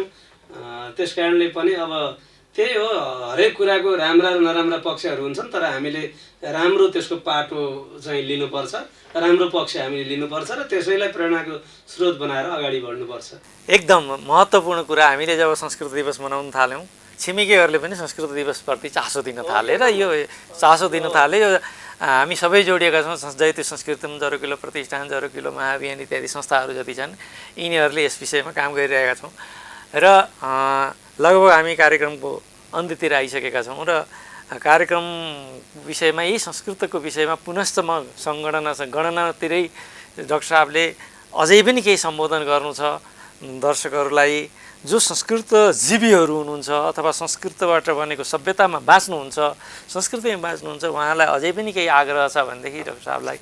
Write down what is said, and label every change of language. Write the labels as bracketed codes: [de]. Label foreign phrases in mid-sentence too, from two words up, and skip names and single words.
[ne] त्यस कारणले पनि अब त्यही हो, हरेक कुराको राम्रा र नराम्रा पक्षहरू हुन्छन्, तर हामीले राम्रो त्यसको पाटो चाहिँ लिनुपर्छ, राम्रो पक्ष हामीले लिनुपर्छ र त्यसैलाई प्रेरणाको स्रोत बनाएर अगाडि बढ्नुपर्छ। एकदम महत्त्वपूर्ण कुरा। हामीले जब संस्कृत दिवस मनाउन थाल्यौँ, छिमेकीहरूले पनि संस्कृत दिवसप्रति चासो दिन थाले र यो चासो दिन थाले। यो हामी सबै जोडिएका छौँ, जयतु संस्कृतम, जरोकिलो प्रतिष्ठान, जरोकिलो महाअभियान इत्यादि संस्थाहरू जति छन् यिनीहरूले यस विषयमा काम गरिरहेका छौँ र लगभग हामी कार्यक्रमको अन्त्यतिर आइसकेका छौँ र कार्यक्रम विषयमा यही संस्कृतको विषयमा पुनश्च म गणनातिरै डाक्टर साहबले अझै पनि केही सम्बोधन गर्नु छ दर्शकहरूलाई, जो संस्कृतजीवीहरू हुनुहुन्छ अथवा संस्कृतबाट बनेको सभ्यतामा बाँच्नुहुन्छ, संस्कृतिमा बाँच्नुहुन्छ, उहाँलाई अझै पनि केही आग्रह छ भनेदेखि डाक्टर साहबलाई।